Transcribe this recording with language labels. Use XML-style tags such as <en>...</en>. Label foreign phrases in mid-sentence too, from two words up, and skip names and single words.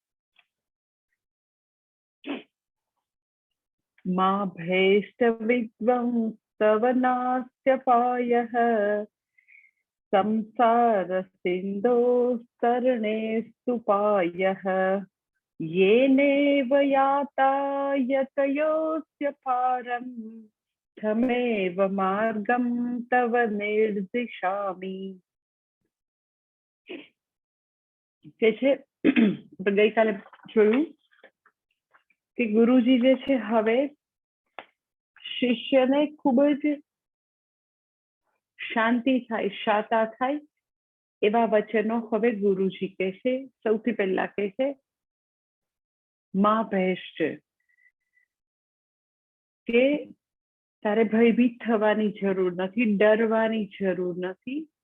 <sa>मा भैष्ट विद्वंस्तवनास्त्यपायः संसार सिन्धोस्तरणेस्तु पायः येनेव याता यतयोऽस्य पारं तमेव मार्गं तव निर्दिशामि।</sa> <gu>गईकाले જોયું કે ગુરુજી જે છે હવે શિષ્યને ખૂબ જ શાંતિ થાય શાતા થાય એવા વચનો હવે ગુરુજી કહેશે। સૌથી પહેલા કહેશે</gu> <sa>માં ભેષ્ટ</sa> <gu>કે તારે ભયભીત થવાની જરૂર નથી, ડરવાની જરૂર નથી।</gu>